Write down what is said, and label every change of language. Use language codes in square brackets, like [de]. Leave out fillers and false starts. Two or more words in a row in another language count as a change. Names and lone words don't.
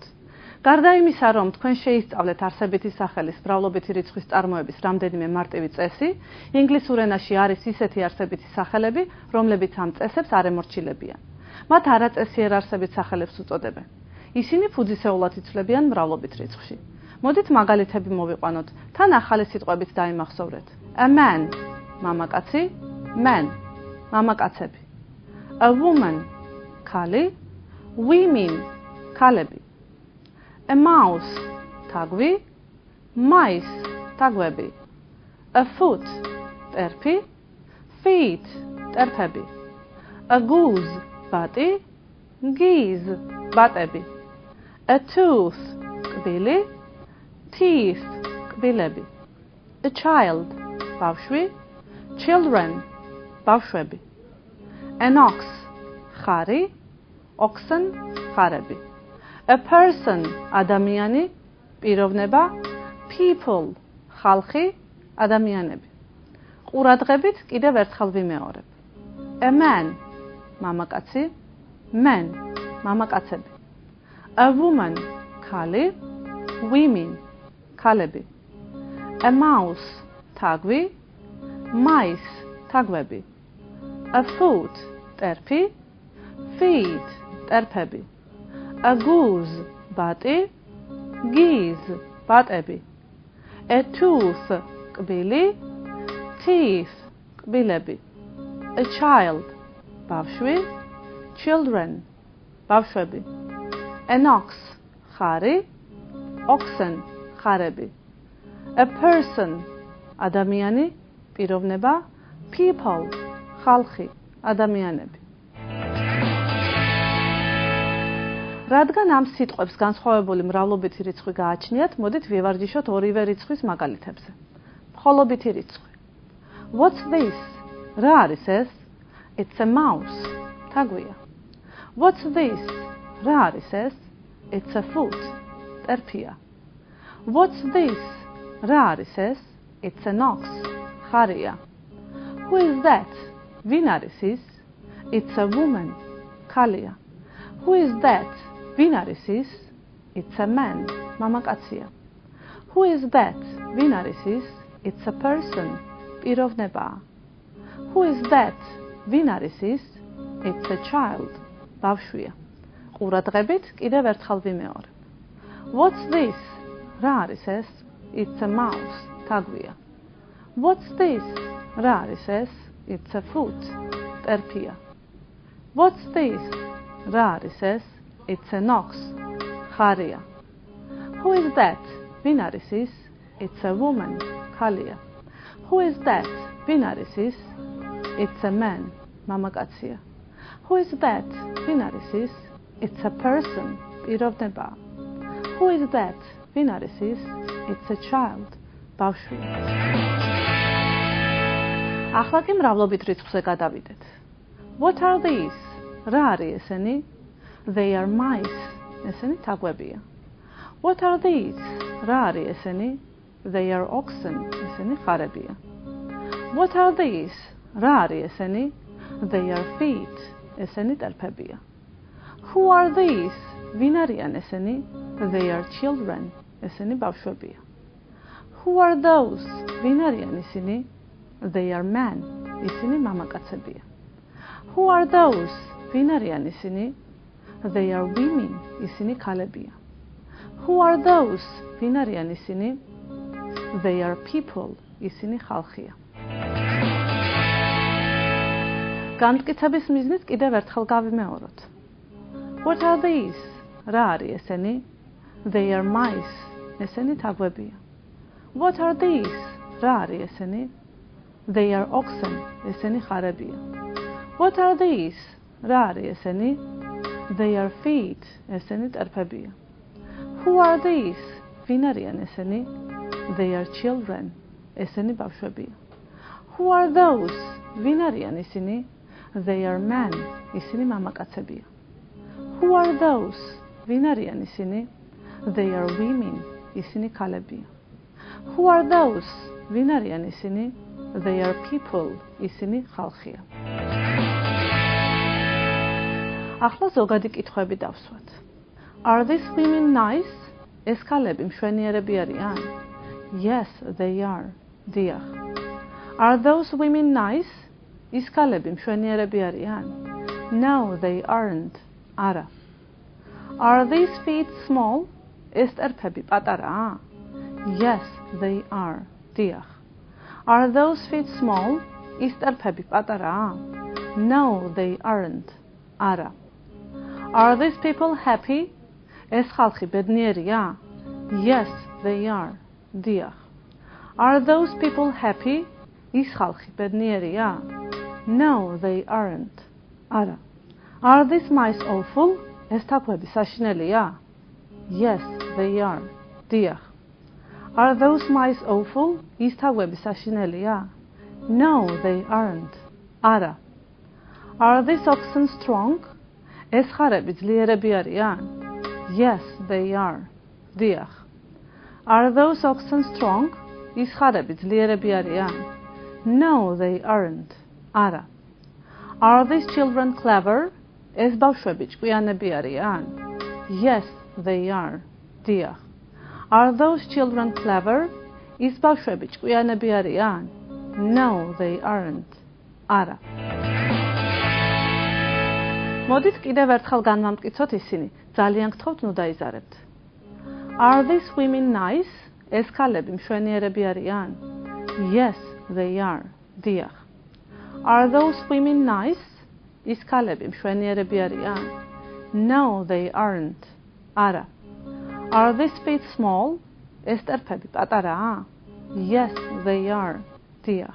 [ka] გარდა იმისა, რომ თქვენ შეისწავლეთ არსებითი სახელის მრავლობითი რიცხვის წარმოების რამდენიმე მარტივი წესი, ინგლისურ ენაში არის ისეთი არსებითი სახელები, რომლებიც ამ წესებს არ ემორჩილებიან. მათ არაწესიერ არსებით სახელებს უწოდებენ. ისინი ფუძისეულად იცვლებიან მრავლობით რიცხვში. მოდით მაგალითები მოვიყვანოთ, თან ახალი სიტყვებით დაიმახსოვრეთ. [en] A man, მამაკაცი, man, მამაკაცები. A woman, ქალი, women, ქალები. A mouse, თაგვი, mice, თაგვები. A foot, ტერფი, feet, ტერფები. A goose, ბატი, geese, ბატები. A tooth, კბილი, teeth, კბილები. A child, ბავშვი, children, ბავშვები. An ox, ხარი, oxen, ხარები. A person, [ka] ადამიანი, პიროვნება, people, ხალხი, ადამიანები. ყურადღებით კიდევ ერთხელ ვიმეორებ. [en] A man, მამაკაცი, men, მამაკაცები. A woman, ქალი, women, ქალები. A mouse, თაგვი, mice, თაგვები. A foot, ტერფი, feet, ტერფები. A goose, ბატი, geese, ბატები. A tooth, კბილი, teeth, კბილები. A child, ბავშვი, children, ბავშვები. An ox, ხარი, oxen, ხარები. A person, [ka] ადამიანი, პიროვნება, people, ხალხი, ადამიანები. რადგან ამ სიტყვებს განსხვავებული მრავლობითი რიცხვი გააჩნიათ, მოდით ვივარჯიშოთ ორივე რიცხვის მაგალითებზე. მხოლობითი რიცხვი. [en] What's this? [ka] რა არის ეს? [en] It's a mouse. თაგვია. What's this? [ka] რა არის ეს? [en] It's a foot. ტერფია. What's this? [ka] რა არის ეს? [en] It's an ox. ხარია. Who is that? [ka] ვინ არის ის? [en] It's a woman. ქალია. Who is that? [ka] ვინ არის ის? [en] It's a man. მამაკაცია. Who is that? [ka] ვინ არის ის? [en] It's a person. პიროვნებაა. Who is that? [ka] ვინ არის ის? [en] It's a child. [ka] ბავშვია. ყურადღებით კიდევ ერთხელ ვიმეორებ. [en] What's this? [ka] რა არის ეს? [en] It's a mouse. თაგვია. What's this? [ka] რა არის ეს? [en] It's a foot. ტერფია. What's this? [ka] რა არის ეს? [en] It's an ox. ხარია. Who is that? [ka] ვინ არის ის? [en] It's a woman. ქალია. Who is that? [ka] ვინ არის ის? [en] It's a man. მამაკაცია. Who is that? [ka] ვინ არის ის? [en] It's a person. პიროვნებაა. Who is that? [ka] ვინ არის ის? [en] It's a child. [ka] ბავშვია. ახლა კი მრავლობით რიცხვზე გადავიდეთ. [en] What are these? [ka] რა არის ესენი? [en] They are mice. [ka] ესენი თაგვებია. [en] What are these? [ka] რა არის ესენი? [en] They are oxen. [ka] ესენი ხარებია. [en] What are these? [ka] რა არის ესენი? [en] They are feet. [ka] ესენი ტერფებია. [en] Who are these? [ka] ვინ არიან ესენი? [en] They are children. [ka] ესენი ბავშვებია. [en] Who are those? [ka] ვინ არიან ისინი? [en] They are men. [ka] ისინი მამაკაცებია. [en] Who are those? [ka] ვინ არიან ისინი? [en] They are women. [ka] ისინი ქალებია. [en] Who are those? [ka] ვინ არიან ისინი? [en] They are people. [ka] ისინი ხალხია. განმტკიცების მიზნით კიდევ ერთხელ გავიმეოროთ. [en] What are these? [ka] რა არის ესენი? [en] They are mice. [ka] ესენი თაგვებია. [en] What are these? [ka] რა არის ესენი? [en] They are oxen. [ka] ესენი ხარებია. [en] What are these? [ka] რა არის ესენი? [en] They are feet. [ka] ესენი ტერფებია. [en] Who are these? [ka] ვინ არიან ესენი? [en] They are children. [ka] ესენი ბავშვებია. [en] Who are those? [ka] ვინ არიან ისინი? [en] They are men. [ka] ისინი მამაკაცებია. [en] Who are those? [ka] ვინ არიან ისინი? [en] They are women. [ka] ისინი ქალებია. [en] Who are those? [ka] ვინ არიან ისინი? [en] They are people. [ka] ისინი ხალხია. ახლა ზოგადი კითხვები დავსვათ. [en] Are these women nice? [ka] ეს ქალები მშვენიერები არიან? [en] Yes, they are. დიახ. Are those women nice? [ka] ის ქალები მშვენიერები არიან? [en] No, they aren't. არა. Are these feet small? [ka] ეს ტერფები პატარაა? [en] Yes, they are. დიახ. Are those feet small? [ka] ის ტერფები პატარაა? [en] No, they aren't. არა. Are these people happy? [ka] ეს ხალხი ბედნიერია? [en] Yes, they are. დიახ. Are those people happy? [ka] ის ხალხი ბედნიერია? [en] No, they aren't. არა. Are these mice awful? [ka] ეს თაგვები საშინელია? [en] Yes, they are. დიახ. Are those mice awful? [ka] ის თაგვები საშინელია? [en] No, they aren't. არა. Are these oxen strong? [ka] ეს ხარები ძლიერები არიან? [en] Yes, they are. დიახ. Are those oxen strong? [ka] ის ხარები ძლიერები არიან? [en] No, they aren't. არა. Are these children clever? [ka] ეს ბავშვები ჭკვიანები არიან? [en] Yes, they are. დიახ. Are those children clever? [ka] ის ბავშვები ჭკვიანები არიან? [en] No, they aren't. [ka] არა. მოდით კიდევ ერთხელ განვამტკიცოთ ისინი. ძალიან გთხოვთ ნუ დაიზარებთ. [en] Are these women nice? [ka] ეს ქალები მშვენიერები არიან? [en] Yes, they are. დიახ. Are those women nice? [ka] ის ქალები მშვენიერები არიან? [en] No, they aren't. არა. Are these feet small? [ka] ეს ტერფები პატარაა? [en] Yes, they are. დიახ.